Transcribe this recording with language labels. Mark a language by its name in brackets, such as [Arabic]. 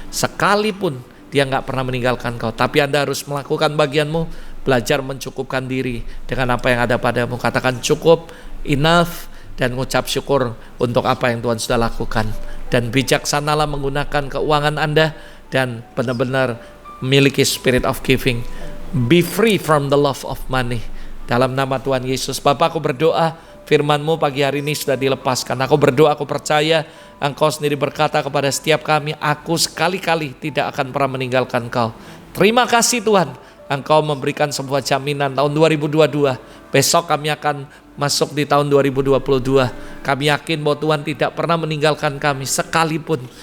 [Indonesian] Sekalipun dia nggak pernah meninggalkan kau. Tapi Anda harus melakukan bagianmu, belajar mencukupkan diri dengan apa yang ada padamu. Katakan cukup, [English] enough, [Indonesian] dan mengucap syukur untuk apa yang Tuhan sudah lakukan. Dan bijaksanalah menggunakan keuangan Anda dan benar-benar memiliki [English] spirit of giving. Be free from the love of money. [Indonesian] Dalam nama Tuhan Yesus. Bapa, aku berdoa firman-Mu pagi hari ini sudah dilepaskan. Aku berdoa, aku percaya Engkau sendiri berkata kepada setiap kami, aku sekali-kali tidak akan pernah meninggalkan Kau. Terima kasih Tuhan, Engkau memberikan sebuah jaminan tahun 2022. Besok kami akan masuk di tahun 2022. Kami yakin bahwa Tuhan tidak pernah meninggalkan kami sekalipun.